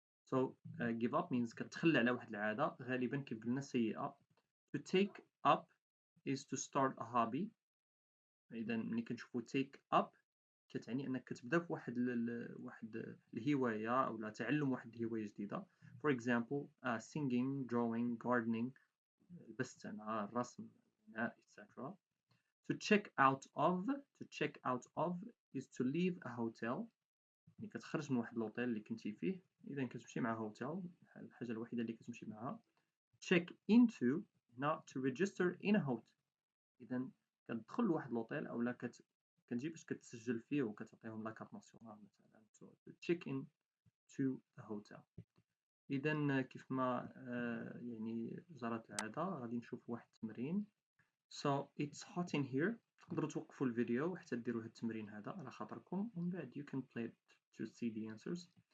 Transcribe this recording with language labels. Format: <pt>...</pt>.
<en>So give up means</en> <ar>كتخلى على واحد العادة غالبا كيف قلنا سيئة.</ar> <en>To take up is to start a hobby.</en> <ar>إذا ملي كنشوفو take up كتعني أنك كتبدا في واحد الهواية أو لا تعلم واحد الهواية جديدة.</ar> <en>For example, singing, drawing, gardening,</en> <ar>البستنة، الرسم،</ar> <en>etc. To check out of is to leave a hotel.</en> <ar>يعني كتخرج من واحد الأوتيل اللي كنتي فيه. إذا كتمشي مع هوتيل الحاجة الوحيدة اللي كتمشي معها.</ar> <en>Check into not to register in a hotel.</en> <ar>إذا كتدخل لواحد الأوتيل أو لا كتجي باش كتسجل فيه وكتعطيهم لاكارت ناسيونال مثلا.</ar> <en>So to check in to the hotel.</en> <ar>إذا كيف ما يعني جرت العادة غادي نشوف واحد التمرين.</ar> <en>So it's hot in here.</en> <ar>تقدروا توقفوا الفيديو حتى ديروا هاد التمرين هذا على خاطركم ومن بعد</ar> <en>you can play it to see the answers.</en>